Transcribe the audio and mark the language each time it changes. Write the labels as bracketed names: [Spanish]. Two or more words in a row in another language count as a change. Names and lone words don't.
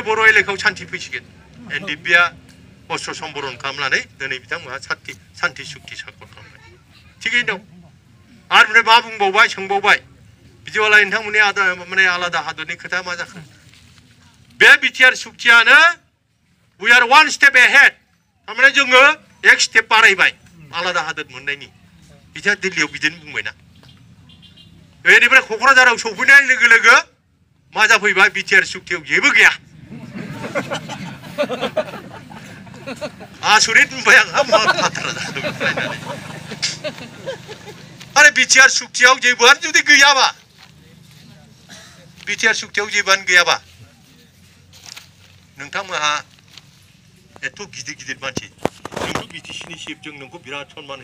[Bodo] बर' एलेकायाव सान्थि फैसिगोन एनडिएफबिआ अस्त्र सम्बरन खालामनानै दिनै बिथांमोनहा सान्थि सुक्ति साक्कर खालामबाय थिगैनो दं आरो ओमफ्राय मा बुंबावबाय सोंबावबाय बिदिबालाय नोंथांमोननि माने आलादा हादरनि खोथा मा जाखो बे बिटिआर सुक्तियानो [English] we are one step ahead [Bodo] थारमाने जोङो एक स्टेप बारायबाय आलादा हादर मोननायनि बिथाङा दिल्लीयाव बिदिनो बुंबायना बेनिफ्राय क'क्राझाराव सौफैनाय लोगो लोगो मा जाफैबाय बिटिआर सुक्तियाव जेबो गैया आसरित बुंबाय आंहा मा बाथ्रा जाखो फरायनानै आरो बिटिआर सुक्तियाव जेबोआनो जुदि गैयाबा बिटिआर सुक्तियाव जेबोआनो गैयाबा नोंथांमोनहा एथ' गिदिर गिदिर मानसि नोंखौ बिटिसिनि चिफ जों नोंखौ बिराद सनमान